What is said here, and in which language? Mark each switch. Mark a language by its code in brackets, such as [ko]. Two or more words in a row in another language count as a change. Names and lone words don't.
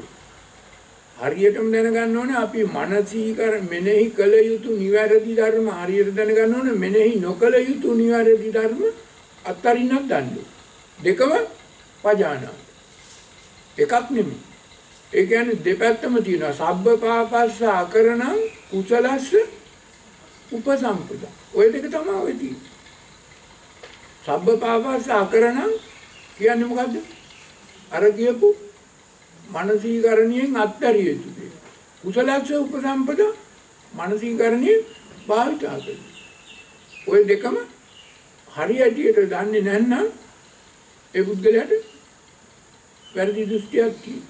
[si] හරියටම දැනගන්න ඕනේ අපි මානසිකර මෙනෙහි කළ යුතු නිවැරදි ධර්ම හරියට දැනගන්න ඕනේ. මෙනෙහි නොකළ යුතු නිවැරදි ධර්ම අත්තරින්නක් ගන්න. දෙකම පජානා. එකක් නෙමෙයි. ඒ කියන්නේ දෙපැත්තම තියෙනවා. [pi] සබ්බ පාපස්ස අකරණං කුසලස්ස උපසම්පදා. [si] ඔය දෙක තමයි ඔය තියෙන්නේ. [pi] සබ්බ පාපස්ස අකරණං [si] කියන්නේ මොකද්ද? අර කියපු මානසිකරණියෙන් අත්තරිය යුතු දේ. [pi] කුසලස්ස උපසම්පදා [si] මානසිකරණිය භාවිත කරගන්න. ඔය දෙකම හරියටියට දන්නේ නැත්නම් ඒ පුද්ගලයාට වැරදි දෘෂ්ටියක් තියෙනවා.